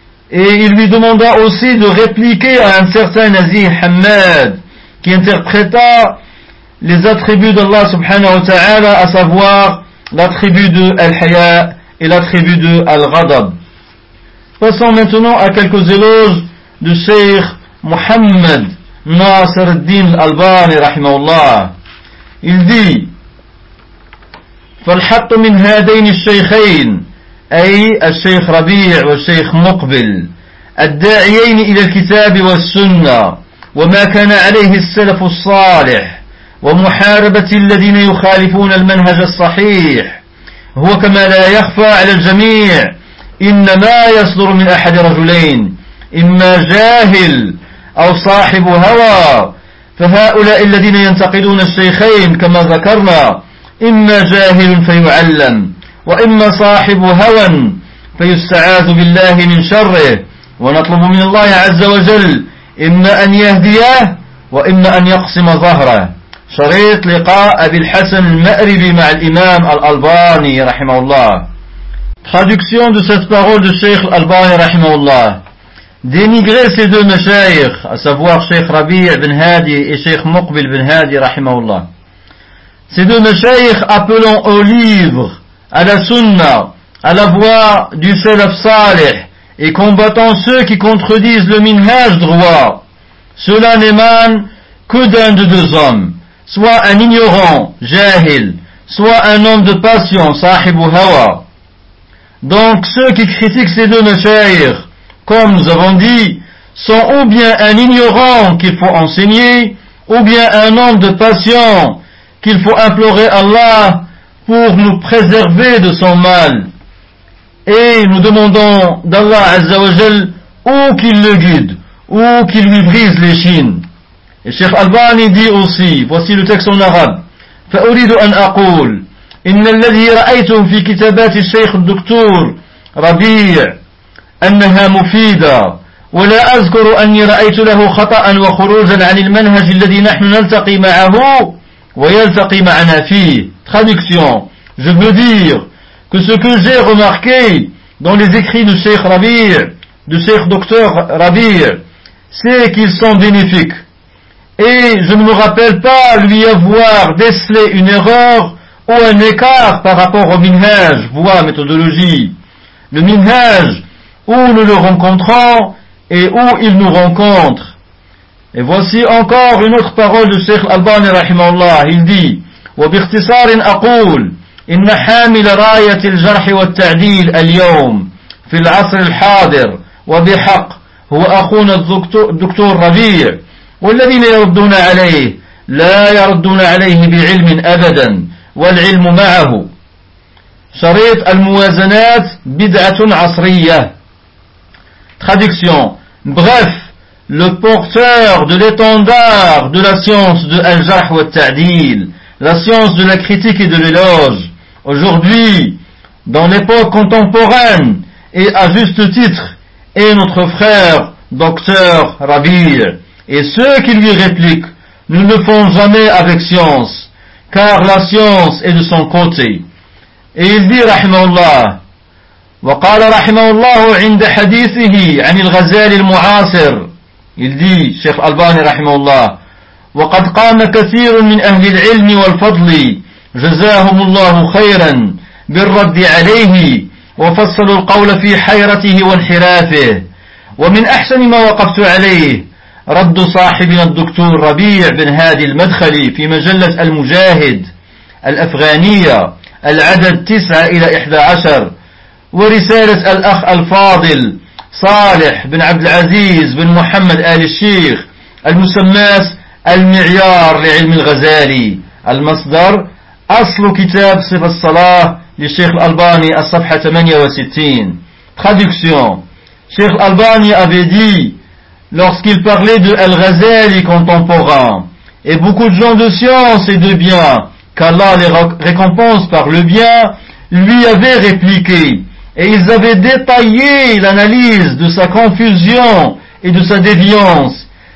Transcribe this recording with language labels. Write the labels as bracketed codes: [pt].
[fr] Et il lui demanda aussi de répliquer à un certain Nazih Hamad, qui interpréta les attributs d'Allah subhanahu wa ta'ala, à savoir l'attribut de Al-Haya et l'attribut de Al-Ghadab. Passons maintenant à quelques éloges du Cheikh Mohammed Nasser al-Din al-Albani rahimahullah. Il dit: [ar] فالحط من هذين الشيخين أي الشيخ ربيع والشيخ مقبل الداعيين إلى الكتاب والسنة وما كان عليه السلف الصالح ومحاربة الذين يخالفون المنهج الصحيح هو كما لا يخفى على الجميع إنما يصدر من أحد رجلين إما جاهل أو صاحب هوى فهؤلاء الذين ينتقدون الشيخين كما ذكرنا إما جاهل فيعلم وإما صاحب هوى فيستعاذ بالله من شره ونطلب من الله عز وجل إما أن يهديه وإما أن يقسم ظهره. شريط لقاء أبي الحسن المأربي مع الإمام الألباني رحمه الله. [fr] Traduction de cette parole de Cheikh Al-Albani rahimahullah. Dénigrer ces deux mashaykh, à savoir Cheikh Rabi' ibn Hadi et Cheikh Muqbil ibn Hadi rahimahullah. Ces deux mashaykh appelant au livre, à la sunna, à la voie du salaf salih et combattant ceux qui contredisent le minhaj droit, cela n'émane que d'un de deux hommes, soit un ignorant, jahil, soit un homme de passion, sahibu hawa. Donc ceux qui critiquent ces deux mashaykh, comme nous avons dit, sont ou bien un ignorant qu'il faut enseigner, ou bien un homme de passion qu'il faut implorer Allah pour nous préserver de son mal. Et nous demandons d'Allah Azza wa Jal ou qu'il le guide, ou qu'il lui brise les chines. Et Cheikh Albani dit aussi, voici le texte en arabe, [ar] « فَأُرِيدُ أَنْ أَقُولُ إن الذي رأيتم في كتابات الشيخ الدكتور ربيع أنها مفيدة ولا أذكر أني رأيت له خطأ وخروجا عن المنهج الذي نحن نلتقي معه ويلتقي معنا فيه. [fr] Traduction. Je veux dire que ce que j'ai remarqué dans les écrits du Cheikh Rabi, du Cheikh Docteur Rabi, c'est qu'ils sont bénéfiques. Et je ne me rappelle pas lui avoir décelé une erreur ou un écart par rapport au minhaj, voie méthodologie. Le minhaj, où nous le rencontrons et où il nous rencontre. Et voici encore une autre parole de Cheikh Albani rahimahullah. Il dit, [ar] وباختصار أقول إن حامل راية الجرح والتعديل اليوم في العصر الحاضر وبحق هو أخونا الدكتور ربيع والذين يردون عليه لا يردون عليه بعلم أبدا والعلم معه. شريط الموازنات بدعة عصرية. [fr] Traduction. Bref, le porteur de l'étendard de la science de al-jarh wa al-ta'dil, la science de la critique et de l'éloge, aujourd'hui, dans l'époque contemporaine, et à juste titre, est notre frère, docteur Rabi. Et ceux qui lui répliquent ne le font jamais avec science, car la science est de son côté. Et il dit, [ar] rahimahullah, وقال رحمه الله عند حديثه عن الغزالي المعاصر. [fr] Il dit, Cheikh Albani, [ar] rahimahullah, وقد قام كثير من أهل العلم والفضل جزاهم الله خيرا بالرد عليه وفصلوا القول في حيرته وانحرافه ومن أحسن ما وقفت عليه رد صاحبنا الدكتور ربيع بن هادي المدخلي في مجلة المجاهد الأفغانية العدد 9-11 ورسالة الأخ الفاضل صالح بن عبد العزيز بن محمد آل الشيخ المسماس المعيار لعلم الغزالي. المصدر أصل كتاب صفة الصلاة للشيخ الألباني الصفحة 68. [fr] Traduction. Cheikh Albani avait dit, lorsqu'il parlait de Al-Ghazali contemporain, et beaucoup de gens de science et de bien, qu'Allah les récompense par le bien, lui avaient répliqué, et ils avaient détaillé l'analyse de sa confusion et de sa déviance.